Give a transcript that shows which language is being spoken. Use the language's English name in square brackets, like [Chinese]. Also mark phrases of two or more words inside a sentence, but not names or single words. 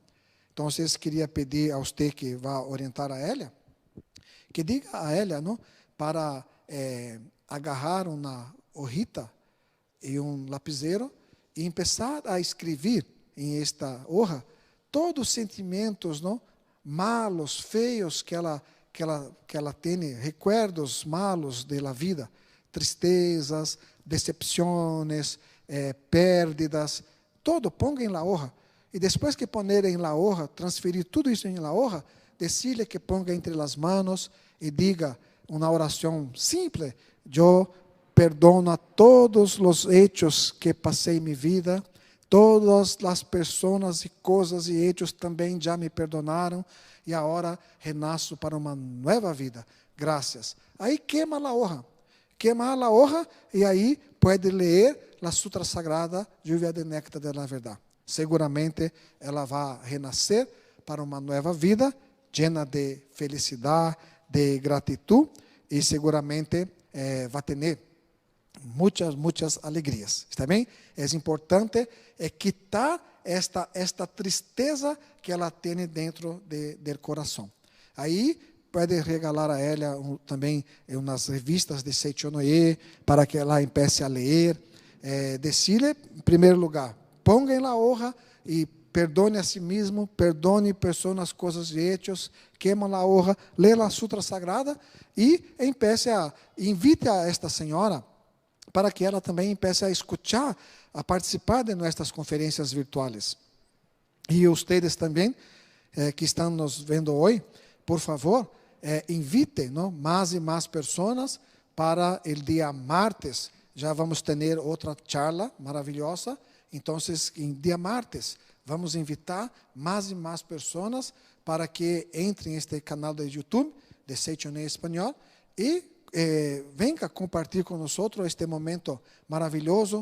[Portuguese] Então, queria pedir a você que vá orientar a ela, que diga a ela, não, para agarrar uma hojita e lapiseiro e começar a escrever em [Spanish] esta hoja [Portuguese] todos os sentimentos, não, malos, feios que ela tem, [Spanish] recuerdos malos [Portuguese] da vida, tristezas, decepções, pérdidas, todo, ponga em [Spanish] la hoja. [Portuguese] E depois que poner em [Spanish] la hoja, [Portuguese] transferir tudo isso em [Spanish] la hoja, decirle que ponga [Portuguese] entre as manos e diga uma oração simples: eu perdono a todos os hechos que passei em minha vida, todas as pessoas e coisas e hechos também já me perdonaram, e agora renasço para uma nova vida. Graças. Aí queima a hoja, e aí pode ler a Sutra Sagrada, [Spanish] Lluvia de Néctar de la Verdad. [Portuguese] Seguramente ela vai renascer para uma nova vida, [Spanish] llena de [Portuguese] felicidade, de gratidão, e seguramente vai ter muitas alegrias. Está bem? É importante quitar esta tristeza que ela tem dentro do coração. Aí pode regalar a ela também umas revistas de Seichonoye para que ela empiece a ler. Decirle, em primeiro lugar, ponga em [Spanish] la hoja [Portuguese] e perdone a si mesmo, perdone pessoas, coisas e hechos, queima [Spanish] la hoja, [Portuguese] lê a Sutra Sagrada e invite a esta senhora para que ela também empiece [Spanish] a escuchar, [Portuguese] a participar de nossas conferências virtuais. E vocês também, que estão nos vendo hoje, por favor, invite, ¿no?, mais e mais pessoas para o dia martes. Já vamos ter outra charla maravilhosa. Então, em dia martes, vamos invitar mais e mais pessoas para que entrem neste canal do YouTube de Seichonoye Espanhol e venga compartilhar com nós este momento maravilhoso.